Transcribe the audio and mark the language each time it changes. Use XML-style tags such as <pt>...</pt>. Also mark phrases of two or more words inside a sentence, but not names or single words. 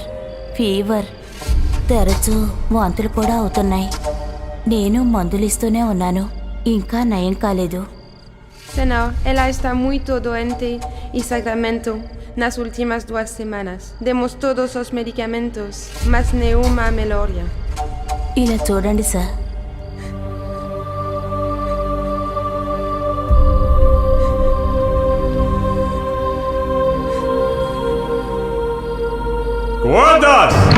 <te>ఫీవర్, తరచూ వాంతులు కూడా అవుతున్నాయి. నేను మందులు ఇస్తూనే ఉన్నాను, ఇంకా నయం కాలేదు.</te> <pt>Senhor, ela está muito doente y sacramento nas últimas 2 semanas. Demos todos os medicamentos, mas nenhuma melhoria.</pt> <te>ఇలా చూడండి సార్.</te> <pt>Guardas!</pt>